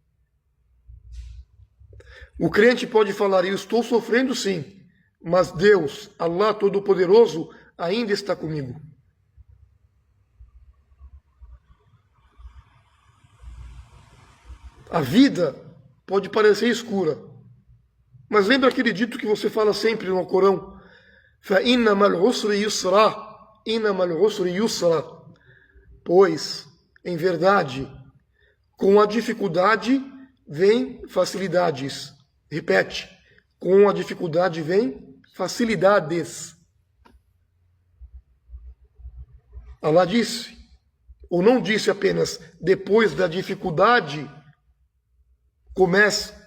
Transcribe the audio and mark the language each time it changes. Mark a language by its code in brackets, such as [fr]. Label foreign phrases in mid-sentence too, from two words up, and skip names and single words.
[pt] O crente pode falar, eu estou sofrendo sim, mas Deus, Allah Todo-Poderoso, ainda está comigo. A vida pode parecer escura, mas lembra aquele dito que você fala sempre no Corão? [ar] فَإِنَّ مَا الْعُسْرِ يُسْرًا إِنَّ مَا الْعُسْرِ يُسْرًا. [pt] Pois, em verdade, com a dificuldade vem facilidades. Repete, com a dificuldade vem facilidades. Allah disse, ou não disse apenas, depois da dificuldade começa.